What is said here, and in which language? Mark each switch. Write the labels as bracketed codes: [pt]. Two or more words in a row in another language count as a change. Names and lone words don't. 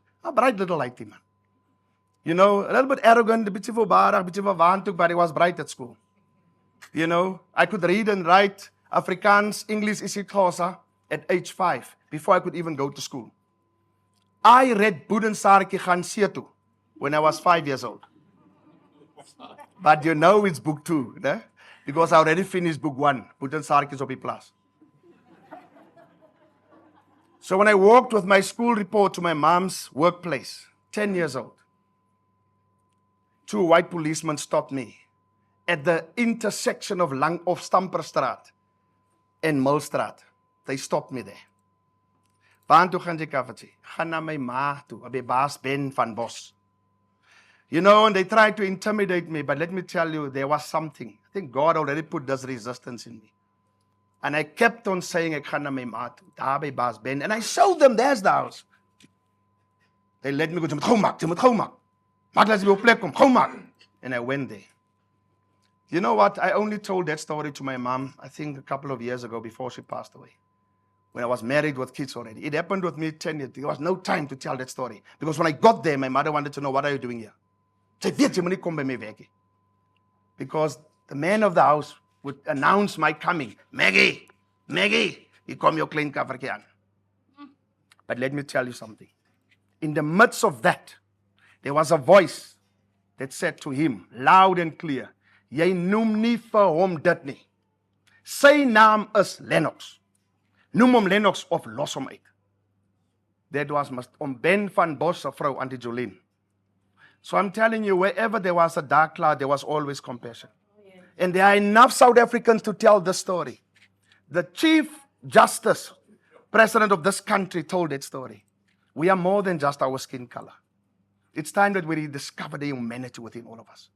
[en] A bright little lighty man. You know, a little bit arrogant, a bit voorbarig, a bit waantoek, but he was bright at school. You know, I could read and write Afrikaans, English, isiXhosa at age 5, before I could even go to school. I read Boedensarkie gaan see toe when I was 5 years old. But you know it's book 2, né? Because I already finished book 1, [af] Boedensarkie is op die plaas. [en] So when I walked with my school report to my mom's workplace, 10 years old, 2 white policemen stopped me at the intersection of Stamperstraat and Millstraat. They stopped me there. [af] Waar toe gaan jy kaffertjie? Gaan na my ma toe, by baas Ben van Bos. [en] You know, and they tried to intimidate me, but let me tell you, there was something. I think God already put this resistance in me. And I kept on saying, [af] ek gaan na my ma toe, daar by baas Ben. [en] And I showed them, there's the house. They let me go, [af] jy moet gou maak. Maak laat jy by op plek kom, gou maak. [en] And I went there. You know what? I only told that story to my mom, I think a couple of years ago before she passed away. When I was married with kids already. It happened with me 10 years. There was no time to tell that story. Because when I got there, my mother wanted to know, what are you doing here? [af] Sy weet jy moet nie kom by my werk nie. [en] Because the man of the house would announce my coming. Maggie, [af] hier kom jou klein kaffertjie aan. [en] But let me tell you something. In the midst of that, there was a voice that said to him, loud and clear, [af] jy noem nie vir hom dit nie. Sy naam is Lennox. Noem hom Lennox of los hom uit. [en] That was Ben van Bos, [af] se vrou, Auntie Jolene. [en] So I'm telling you, wherever there was a dark cloud, there was always compassion. And there are enough South Africans to tell the story. The Chief Justice, President of this country, told that story. We are more than just our skin color. It's time that we rediscover the humanity within all of us.